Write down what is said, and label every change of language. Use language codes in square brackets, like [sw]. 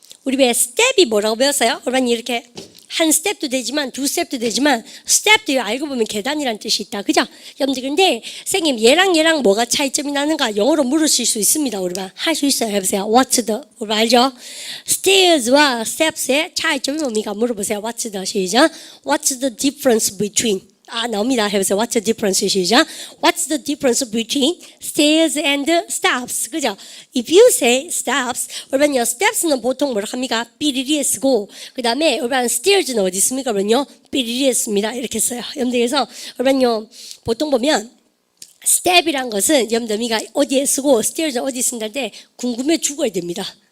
[ko] 우리 왜 스텝이 뭐라고 배웠어요? 우리반 이렇게 한 스텝도 되지만 두 스텝도 되지만 스텝도 알고 보면 계단이라는 뜻이 있다. 그죠? 여러분들 근데 선생님 얘랑 뭐가 차이점이 나는가 영어로 물으실 수 있습니다. 우리가 할 수 있어요. 해보세요. [en] What's the [ko] 우리 알죠? Stairs와 steps의 차이점이 뭡니까? 물어보세요. [en] What's the [ko] 시작. [en] What's the difference between [ko] 나옵니다. 해보세요. [en] What's the difference [ko] 시작. [en] What's the difference between stairs and steps? [ko] 그죠? [en] If you say steps, [ko] 그러면요 steps는 보통 뭐라 합니까? 삐리리에 쓰고 그 다음에 그러면 stairs는 어디 있습니까? 그러면요 삐리리에 씁니다. 이렇게 써요. 여러분들 그래서 그러면요 보통 보면 step이란 것은 여러분들 어디에 쓰고 stairs는 어디 쓴다는데 궁금해 죽어야 됩니다.